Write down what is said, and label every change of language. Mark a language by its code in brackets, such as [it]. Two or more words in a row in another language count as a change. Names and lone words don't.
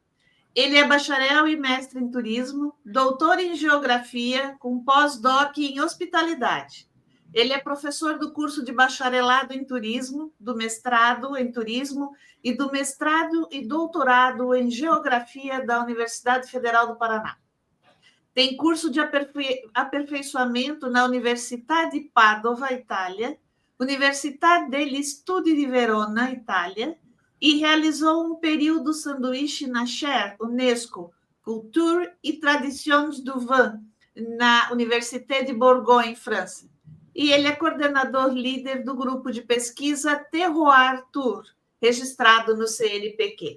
[pt] Ele é bacharel e mestre em turismo, doutor em geografia, com pós-doc em hospitalidade. Ele é professor do curso de bacharelado em turismo, do mestrado em turismo e do mestrado e doutorado em geografia da Universidade Federal do Paraná. Tem curso de aperfeiçoamento na Università di Padova, Itália, Università degli Studi di Verona, Itália, e realizou um período sanduíche na Chaire Unesco Culture e Traditions du Vin, na Université de Bourgogne, França. E ele é coordenador líder do grupo de pesquisa Terroir Tour, registrado no CNPq.